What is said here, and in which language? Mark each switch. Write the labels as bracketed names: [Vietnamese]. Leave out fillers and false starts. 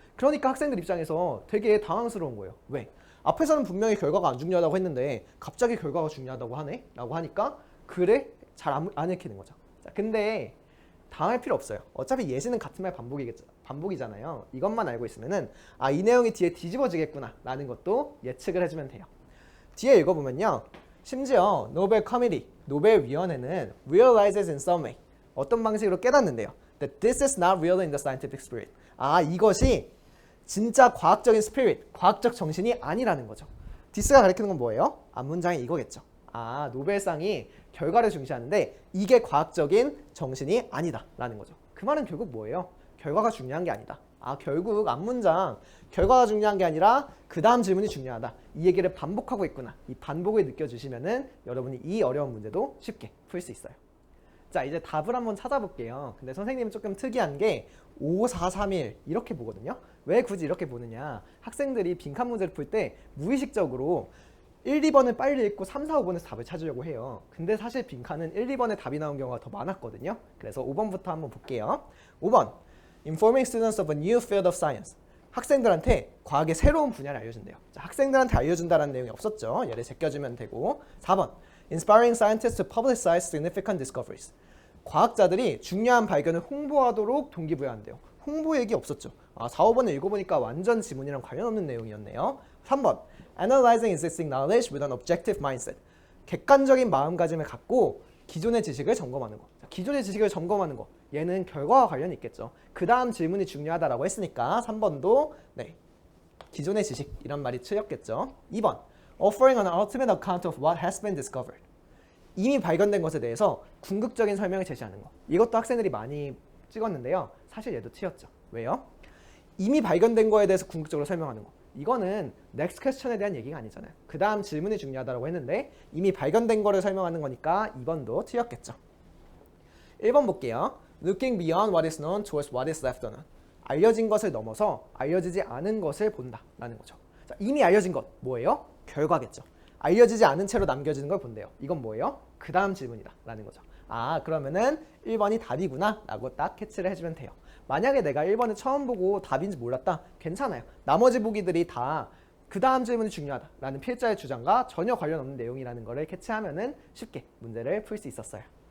[Korean] 그러니까 학생들 입장에서 되게 당황스러운 거예요. 왜? 앞에서는 분명히 결과가 안 중요하다고 했는데 갑자기 결과가 중요하다고 하네? 라고 하니까 글에 잘 안 읽히는 거죠. 자, 근데 당할 필요 없어요. 어차피 예시는 같은 말 반복이잖아요. 이것만 알고 있으면은 이 내용이 뒤에 뒤집어지겠구나 라는 것도 예측을 해주면 돼요. 뒤에 읽어보면요, 심지어 노벨 커미티, 노벨 위원회는 [English] realizes in some way, [Korean] 어떤 방식으로 깨닫는데요, [English] that this is not really in the scientific spirit. [Korean] 이것이 진짜 과학적인 스피릿, 과학적 정신이 아니라는 거죠. 디스가 가리키는 건 뭐예요? 앞문장이 이거겠죠. 노벨상이 결과를 중시하는데 이게 과학적인 정신이 아니다 라는 거죠. 그 말은 결국 뭐예요? 결과가 중요한 게 아니다. 결국 앞문장 결과가 중요한 게 아니라 그 다음 질문이 중요하다, 이 얘기를 반복하고 있구나, 이 반복을 느껴주시면은 여러분이 이 어려운 문제도 쉽게 풀 수 있어요. 자, 이제 답을 한번 찾아볼게요. 근데 선생님은 조금 특이한 게 5, 4, 3, 1 이렇게 보거든요. 왜 굳이 이렇게 보느냐, 학생들이 빈칸 문제를 풀 때 무의식적으로 1, 2번을 빨리 읽고 3, 4, 5번에서 답을 찾으려고 해요. 근데 사실 빈칸은 1, 2번에 답이 나온 경우가 더 많았거든요. 그래서 5번부터 한번 볼게요. 5번, [English] Informing students of a new field of science. [Korean] 학생들한테 과학의 새로운 분야를 알려준대요. 자, 학생들한테 알려준다는 내용이 없었죠. 얘를 제껴주면 되고. 4번. [English] Inspiring scientists to publicize significant discoveries. [Korean] 과학자들이 중요한 발견을 홍보하도록 동기부여한대요. 홍보 얘기 없었죠. 4, 5번을 읽어보니까 완전 지문이랑 관련 없는 내용이었네요. 3번. [English] Analyzing existing knowledge with an objective mindset. [Korean] 객관적인 마음가짐을 갖고 기존의 지식을 점검하는 거. 기존의 지식을 점검하는 거. 얘는 결과와 관련이 있겠죠. 그 다음 질문이 중요하다라고 했으니까 3번도 네, 기존의 지식 이런 말이 틀렸겠죠. 2번. [English] Offering an ultimate account of what has been discovered. [Korean] 이미 발견된 것에 대해서 궁극적인 설명을 제시하는 거. 이것도 학생들이 많이 찍었는데요. 사실 얘도 틀렸죠. 왜요? 이미 발견된 거에 대해서 궁극적으로 설명하는 거. 이거는 [English] next question [Korean] 에 대한 얘기가 아니잖아요. 그 다음 질문이 중요하다고 했는데 이미 발견된 거를 설명하는 거니까 2번도 틀렸겠죠. 1번 볼게요. [English] Looking beyond what is known towards what is left unknown. [Korean] 알려진 것을 넘어서 알려지지 않은 것을 본다 라는 거죠. 자, 이미 알려진 것 뭐예요? 결과겠죠. 알려지지 않은 채로 남겨지는 걸 본대요. 이건 뭐예요? 그 다음 질문이다 라는 거죠. 그러면은 1번이 답이구나 라고 딱 캐치를 해주면 돼요. 만약에 내가 1번을 처음 보고 답인지 몰랐다? 괜찮아요. 나머지 보기들이 다 그 다음 질문이 중요하다 라는 필자의 주장과 전혀 관련 없는 내용이라는 거를 캐치하면은 쉽게 문제를 풀 수 있었어요.